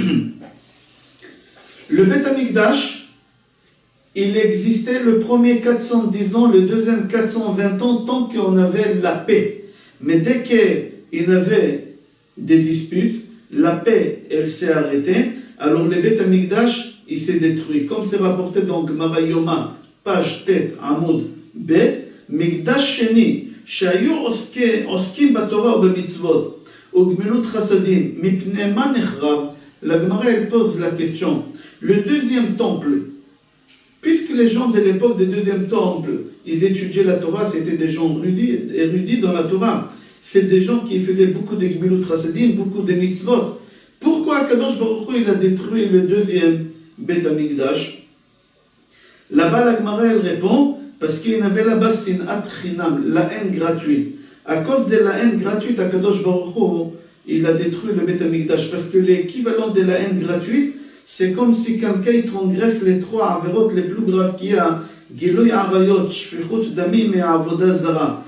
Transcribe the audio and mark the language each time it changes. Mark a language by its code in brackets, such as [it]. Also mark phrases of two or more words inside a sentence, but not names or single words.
[fr] Le [he] בית המקדש, [fr] il existait le premier 410 ans, le deuxième 420 ans, tant qu'on avait la paix. Mais dès qu'il y avait des disputes, la paix, elle s'est arrêtée. Alors le [he] בית המקדש, [fr] il s'est détruit. Comme c'est rapporté dans Gemara Yoma, page [he] ט עמוד ב, מקדש שני, שהיו עוסקים בתורה ובמצוות וגמילות חסדים, מפני מה נחרב? [fr] La Gemara, elle pose la question. Le deuxième temple, puisque les gens de l'époque du deuxième temple, ils étudiaient la Torah, c'était des gens érudits dans la Torah. C'est des gens qui faisaient beaucoup de [he] גמילות חסדים, [fr] beaucoup de mitzvot. Pourquoi [he] קדוש ברוך הוא, [fr] il a détruit le deuxième [he] בית המקדש? [fr] Là-bas, la Gemara, elle répond, parce qu'il y avait là-bas [he] שנאת חינם, [fr] la haine gratuite. À cause de la haine gratuite, à [he] קדוש ברוך הוא, [fr] il a détruit le [he] בית המקדש. [fr] Parce que l'équivalent de la haine gratuite, c'est comme si quelqu'un transgresse les trois avérotes les plus graves qu'il y a, [he] גילוי עריות, שפיכות דמים et עבודה זרה.